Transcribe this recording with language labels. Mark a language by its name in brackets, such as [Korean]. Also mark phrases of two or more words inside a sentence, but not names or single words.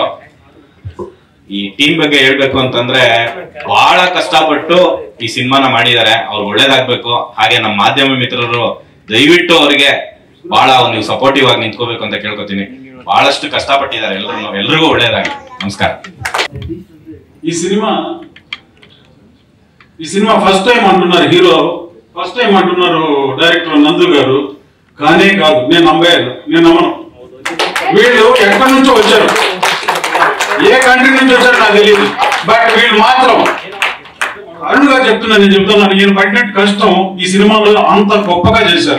[Kannada] ಈ ಟೀಮ್ ಬಗ್ಗೆ ಹೇಳ್ಬೇಕು ಅಂತಂದ್ರೆ ಬಹಳ ಕಷ್ಟಪಟ್ಟು ಈ ಸಿನಿಮಾನ ಮಾಡಿದ್ದಾರೆ, ಅವ್ರು ಒಳ್ಳೇದಾಗ್ಬೇಕು. ಹಾಗೆ ನಮ್ಮ ಮಾಧ್ಯಮ ಮಿತ್ರರು ದಯವಿಟ್ಟು ಅವರಿಗೆ ಬಹಳ ನೀವು ಸಪೋರ್ಟಿವ್ ಆಗಿ ನಿಂತ್ಕೋಬೇಕು ಅಂತ ಕೇಳ್ಕೊತೀನಿ. ಬಹಳಷ್ಟು ಕಷ್ಟಪಟ್ಟಿದ್ದಾರೆ ಎಲ್ರಿಗೂ ಒಳ್ಳೇದಾಗಿ. ನಮಸ್ಕಾರ. [Telugu] ఈ సినిమా [English] first time [Telugu] అంటున్నారు హీరో, [English] first time [Telugu] అంటున్నారు డైరెక్టర్ నందు గారు. కానే కాదు, నేను నమ్మను. వీళ్ళు ఎక్కడి నుంచో వచ్చారు, ఏ కంట్రీ నుంచి వచ్చారో నాకు తెలియదు, బట్ వీళ్ళు మాత్రం అరుణ్ గారు చెప్తున్నాను, నేను పడినట్టు కష్టం ఈ సినిమాలో అంత గొప్పగా చేశారు.